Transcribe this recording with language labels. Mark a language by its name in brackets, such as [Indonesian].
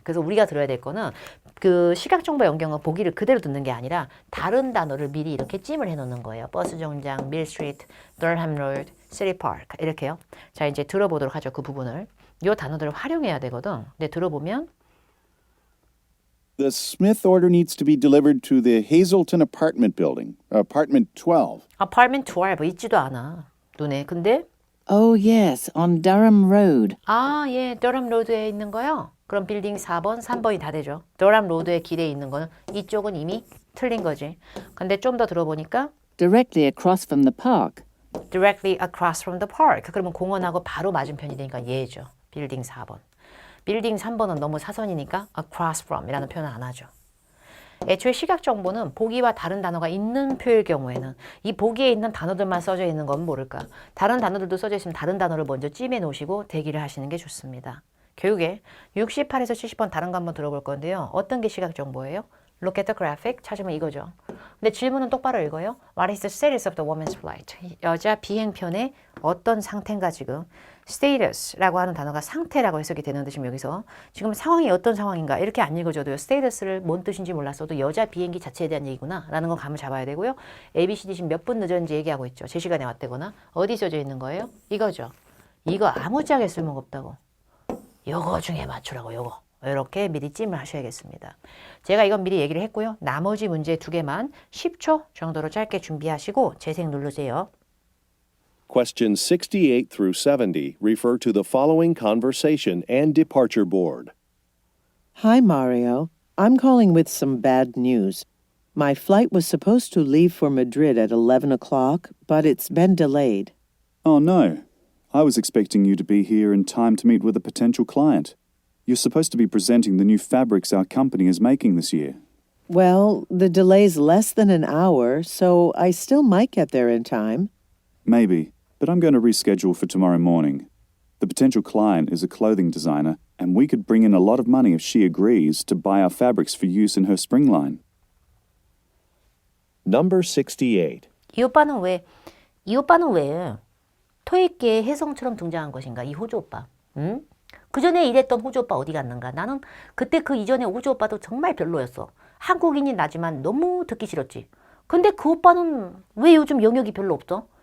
[Korean] 그래서 우리가 들어야 될 거는 그 시각정보 연계형은 보기를 그대로 듣는 게 아니라 다른 단어를 미리 이렇게 찜을 해놓는 거예요. 버스 정장, 밀 스트리트, 더햄 로드, 시티 파크 이렇게요. 자 이제 들어보도록 하죠. 그 부분을. 이 단어들을 활용해야 되거든. 근데 들어보면 [English] The Smith order needs to be delivered to the Hazelton apartment building, apartment 12. [Korean] apartment 12 있지도 않아. 눈에. 근데 [English] Oh, yes, on Durham Road. [Korean] 아, 예, 더람 로드에 있는 거요. 그럼 빌딩 4번, 3번이 다 되죠. 더람 로드의 길에 있는 거는 이쪽은 이미 틀린 거지. 근데 좀 더 들어보니까 [English] Directly across from the park. directly across from the park. [Korean] 그러면 공원하고 바로 맞은편이 되니까 얘죠. 빌딩 4번. 빌딩 3번은 너무 사선이니까 across from 이라는 표현을 안 하죠. 애초에 시각 정보는 보기와 다른 단어가 있는 표일 경우에는 이 보기에 있는 단어들만 써져 있는 건 모를까. 다른 단어들도 써져 있으면 다른 단어를 먼저 찜해 놓으시고 대기를 하시는 게 좋습니다. 교육에 68에서 70번 다른 거 한번 들어볼 건데요. 어떤 게 시각 정보예요? [English] Look at the graphic. [Korean] 찾으면 이거죠. 근데 질문은 똑바로 읽어요. [English] What is the status of the woman's flight? [Korean] 여자 비행편의 어떤 상태인가 지금. status라고 하는 단어가 상태라고 해석이 되는데 지금 여기서 지금 상황이 어떤 상황인가 이렇게 안 읽어줘도요. status를 뭔 뜻인지 몰랐어도 여자 비행기 자체에 대한 얘기구나 라는 건 감을 잡아야 되고요. ABCD 지금 몇 분 늦었는지 얘기하고 있죠. 제 시간에 왔다거나 어디 써져 있는 거예요? 이거죠. 이거 아무짝에 쓸모가 없다고. 요거 중에 맞추라고 요거. 이렇게 미리 찜을 하셔야겠습니다. 제가 이건 미리 얘기를 했고요. 나머지 문제 2개만 10초 정도로 짧게 준비하시고 재생 누르세요. [English] Questions 68 through 70 refer to the following conversation and departure board. Hi, Mario. I'm calling with some bad news. My flight was supposed to leave for Madrid at 11 o'clock, but it's been delayed. Oh no. I was expecting you to be here in time to meet with a potential client. You're supposed to be presenting the new fabrics our company is making this year. Well, the delay's less than an hour, so I still might get there in time. Maybe, but I'm going to reschedule for tomorrow morning. The potential client is a clothing designer, and we could bring in a lot of money if she agrees to buy our fabrics for use in her spring line. Number 68. [Korean] 이 오빠는 왜 토익계의 혜성처럼 등장한 것인가? 이 호주 오빠. 응? 그 전에 일했던 호주 오빠 어디 갔는가? 나는 그때 그 이전에 호주 오빠도 정말 별로였어. 한국인이 나지만 너무 듣기 싫었지. 근데 그 오빠는 왜 요즘 영역이 별로 없어?